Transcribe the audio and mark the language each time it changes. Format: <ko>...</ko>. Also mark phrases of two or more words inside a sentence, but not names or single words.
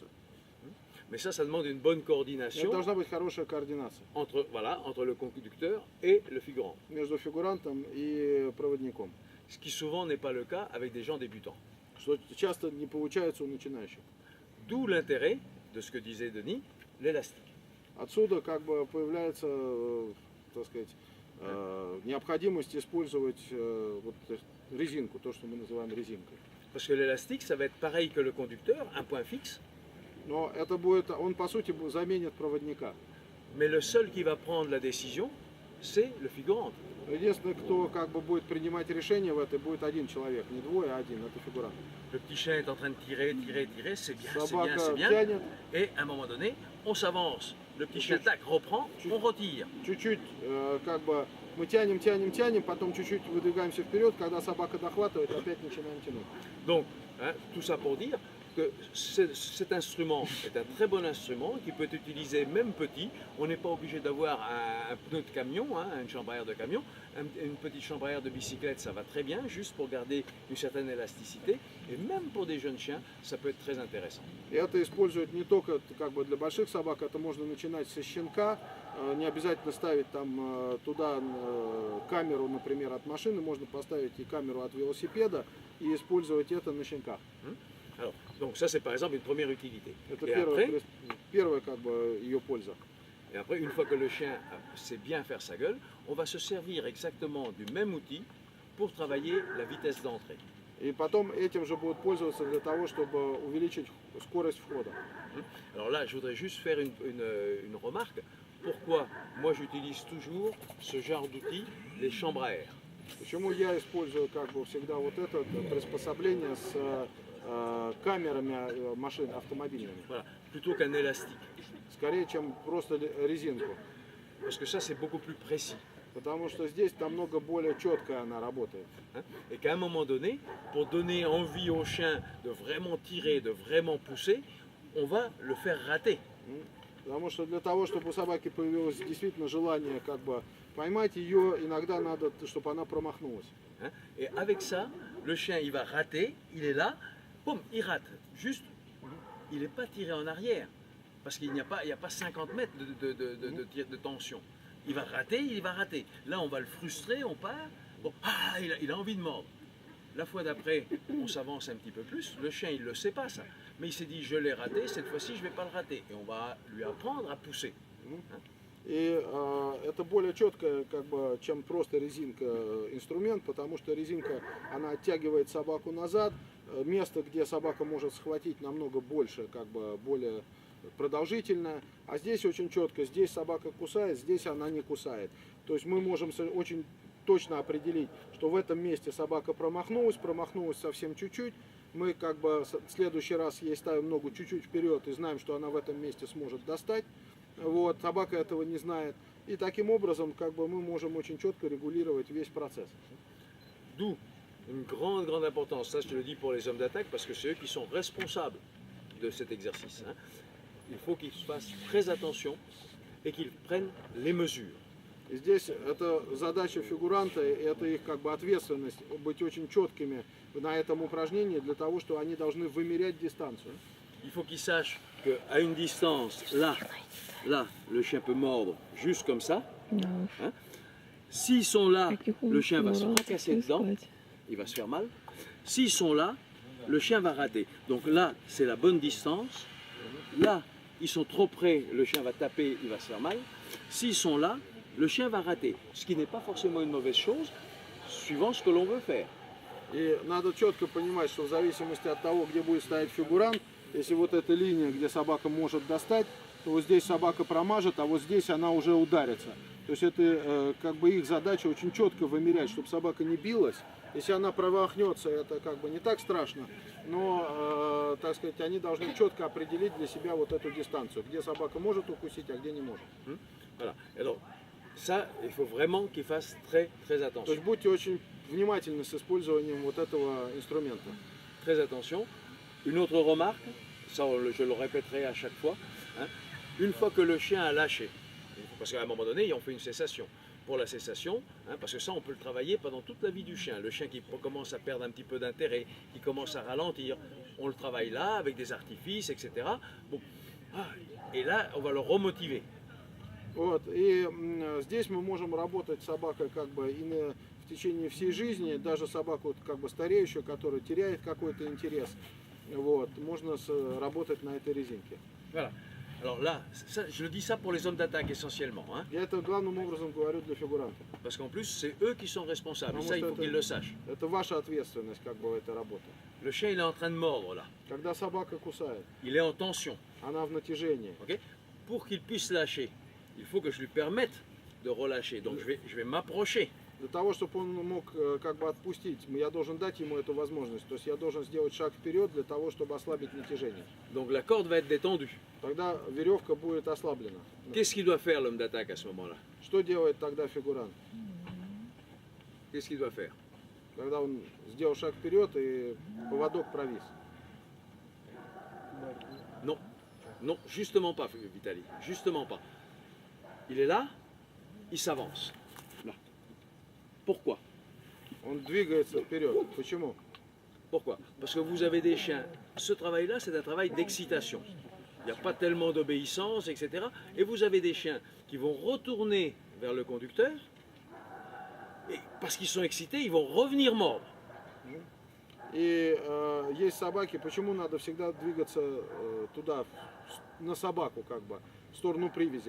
<fr>Mais ça demande une bonne</fr> <ru>Это</ru> <fr>coordination</fr> <ru>должна быть хорошая координация</ru> <fr>entre, voilà, entre le conducteur et le figurant.</fr> <ru>между фигурантом и проводником,</ru> <fr>Ce qui souvent n'est pas le cas avec des gens débutants.</fr> <ru>что часто не получается у начинающих.</ru> <fr>D'où l'intérêt de ce que disait Denis, l'élastique.</fr> <ru>Отсюда как бы появляется, так сказать, необходимость использовать вот резинку, то, что мы называем резинкой.</ru> <fr>Parce que l'élastique, ça va être pareil que le conducteur, un point fixe,</fr> <ru>Но это будет, он по сути заменит проводника.</ru> <fr>mais le seul qui va prendre la décision, c'est le figurant.</fr> <ru>Единственное, кто как бы будет принимать решение в этой, будет один человек, не двое, а один, это фигурант.</ru> <fr>Le petit chien est en train de tirer, c'est bien,</fr> <ru>Собака</ru> <fr>c'est bien.</fr> <ru>тянет,</ru> <fr>Et à un moment donné, on s'avance. Le petit chien tac, reprend, on retire.</fr> <ru>чуть-чуть как бы мы тянем, потом чуть-чуть выдвигаемся вперед, когда собака дохватывает, опять начинаем тянуть.</ru> <fr>Donc, hein, tout ça pour dire que cet instrument est un très bon instrument qui peut être utilisé même petit. On n'est pas obligé d'avoir un pneu de camion, hein, une chambre à air de camion. Une petite chambre à air de bicyclette, ça va très bien, juste pour garder une certaine élasticité. Et même pour des jeunes chiens, ça peut être très intéressant.</fr> <ru>И это используют не только как бы для больших собак, это можно начинать со щенка, не обязательно ставить там туда камеру, например, от машины, можно поставить и камеру от велосипеда и использовать это на щенках.</ru> <fr>Alors, donc ça c'est par exemple une première utilité.</fr> <ru>Это</ru> <fr>Et après,</fr> <ru>первая как бы ее польза.</ru> <fr>et après, une fois que le chien sait bien faire sa gueule, on va se servir exactement du même outil pour travailler la vitesse d'entrée.</fr> <ru>И потом этим же будут пользоваться для того, чтобы увеличить скорость входа.</ru> <fr>Alors là, je voudrais juste faire une remarque. Pourquoi moi j'utilise toujours ce genre d'outil, les chambres à air?</fr> <ru>Почему я использую как бы всегда вот это приспособление с камерами машин автомобильными,</ru> <fr>Voilà, plutôt qu'un élastique.</fr> <ru>скорее, чем просто резинку.</ru> <fr>Parce que ça c'est beaucoup plus précis.</fr> <ru>Потому что здесь намного более четко она работает.</ru> <fr>Hein, et qu'à un moment donné, pour donner envie au chien de vraiment tirer, de vraiment pousser, on va le faire rater.</fr> <ru>Потому что для того, чтобы у собаки появилось действительно желание как бы поймать ее, иногда надо, чтобы она промахнулась.</ru> <fr>Hein. Et avec ça, le chien il va rater, il est là, boum, il rate. Juste, il n'est pas tiré en arrière. Parce qu'il n'y a pas 50 mètres de tension. Il va rater, il va rater. Là, on va le frustrer, on part. Bon, il a envie de mordre. La fois d'après, on s'avance un petit peu plus. Le chien, il ne le sait pas ça. Mais il s'est dit, je l'ai raté, cette fois-ci, je ne vais pas le rater. Et on va lui apprendre à pousser.</fr> <ru>И это более четко, как бы, чем просто резинка инструмент, потому что резинка, она оттягивает собаку назад. Место, где собака может схватить, намного больше, как бы более продолжительная, а здесь очень четко, здесь собака кусает, здесь она не кусает. То есть мы можем очень точно определить, что в этом месте собака промахнулась совсем чуть-чуть, мы как бы в следующий раз ей ставим ногу чуть-чуть вперед и знаем, что она в этом месте сможет достать. Вот, собака этого не знает. И таким образом как бы мы можем очень четко регулировать весь процесс.</ru> <fr>D'où une grande importance. Ça, je te le dis pour les hommes d'attaque, parce que c'est eux qui sont responsables de cet exercice. Hein. Il faut qu'ils fassent très attention et qu'ils prennent les mesures.</fr> <ru>И здесь это задача фигуранта, и это их как бы ответственность быть очень четкими на этом упражнении для того, что они должны вымерять дистанцию.</ru> <fr>Il faut qu'ils sachent qu'à une distance, là, le chien peut mordre juste comme ça. Hein. S'ils sont là, le chien va se fracasser dedans, il va se faire mal. S'ils sont là, le chien va rater. Donc là, c'est la bonne distance. Là, ils sont trop près, le chien va taper, il va se faire mal. S'ils sont là, le chien va rater. Ce qui n'est pas forcément une mauvaise chose, suivant ce que l'on veut faire.</fr> <ru>И надо четко понимать, что в зависимости от того, где будет стоять фигурант, если вот эта линия, где собака может достать, то вот здесь собака промажет, а вот здесь она уже ударится. То есть это как бы их задача очень четко вымерять, чтобы собака не билась. Если она промахнется, это как бы не так страшно, но, так сказать, они должны четко определить для себя вот эту дистанцию, где собака может укусить, а где не может.</ru> <fr>Voilà. Alors, ça, il faut vraiment qu'ils fassent très</fr> <ru>То</ru> <fr>attention.</fr> <ru>есть будьте очень внимательны с использованием вот этого инструмента.</ru> <fr>Très attention. Une autre remarque, ça je le répéterai à chaque fois, hein, une fois que le chien a lâché, parce qu'à un moment donné, on fait une cessation. Pour la cessation, hein, parce que ça, on peut le travailler pendant toute la vie du chien. Le chien qui commence à perdre un petit peu d'intérêt, qui commence à ralentir, on le travaille là, avec des artifices, etc. Bon. Et là, on va le remotiver.</fr> <ru>Вот. И здесь мы можем работать с собакой как бы в течение всей жизни, даже собаку как бы стареющую, которая теряет какой-то интерес. Вот. Можно работать на этой резинке.</ru> <fr>Voilà. Alors là, ça, je le dis ça pour les hommes d'attaque essentiellement, hein,</fr> <ru>Я это главным образом говорю для фигуранта.</ru> <fr>parce qu'en plus, c'est eux qui sont responsables. Et</fr> <ru>Потому</ru> <fr>ça, il</fr> <ru>что</ru> <fr>faut qu'ils le sachent.</fr> <ru>это ваша ответственность как бы в этой работе.</ru> <fr>Le chien, il est en train de mordre là.</fr> <ru>Когда собака кусает,</ru> <fr>Il est en tension.</fr> <ru>она в натяжении.</ru> <fr>Ok. Pour qu'il puisse lâcher, il faut que je lui permette de relâcher. Donc je vais m'approcher.</fr> <ru>Для того, чтобы он мог как бы отпустить, я должен дать ему эту возможность. То есть я должен сделать шаг вперед для того, чтобы ослабить натяжение.</ru> <fr>Donc la corde va être détendue.</fr> <ru>Тогда веревка будет ослаблена.</ru> <fr>Qu'est-ce qu'il doit faire l'homme d'attaque à ce moment-là?</fr> <ru>Что делает тогда фигурант?</ru> <fr>Qu'est-ce qu'il doit faire?</fr> <ru>Когда он сделал шаг вперед и поводок провис.</ru> <fr>Non, non, justement pas, Vitali, justement pas. Il est là, il s'avance. Là. Pourquoi?</fr> <ru>Он двигается вперед. Почему?</ru> <fr>Pourquoi? Parce que vous avez des chiens. Ce travail-là, c'est un travail d'excitation. Il n'y a pas tellement d'obéissance, etc. Et vous avez des chiens qui vont retourner vers le conducteur. Et parce qu'ils sont excités, ils vont revenir mordre.</fr> <ru>И есть собаки, почему надо всегда двигаться туда, на собаку как бы, в сторону привязи.</ru>